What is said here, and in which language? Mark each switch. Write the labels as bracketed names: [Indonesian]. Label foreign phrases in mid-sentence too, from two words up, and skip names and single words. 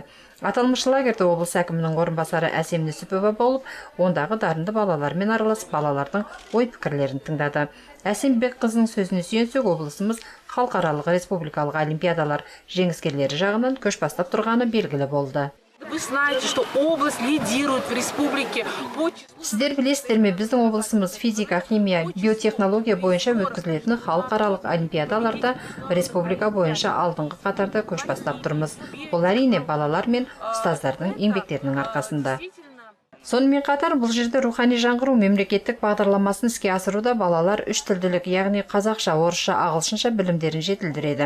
[Kazakh] Аталмыш лагерде облыс әкімінің орынбасары Әсем Нүсіпова болып, ондағы дарынды балалармен араласып, балалардың ой пікірлерін тыңдады. Әсем Бекқызының сөзіне сүйенсек, облысымыз халықаралық республикалық олимпиадалар жеңіскерлері жағынан көш бастап тұрғаны белгілі болды. [Russian] Вы знаете, что область лидирует в республике. [Kazakh] Сіздер білесіздер ме, біздің облысымыз физика, химия, биотехнология бойынша өткізілетін халықаралық олимпиадаларда республика бойынша алдыңғы қатарда көш бастап тұрмыз. Бұл әрине балалар мен ұстаздардың еңбектерінің арқасында. Сонымен қатар бұл жерде рухани жаңғыру мемлекеттік бағдарламасын іске асыруда балалар үш тілділік, яғни қазақша, орысша, ағылшынша білімдерін жетілдіреді.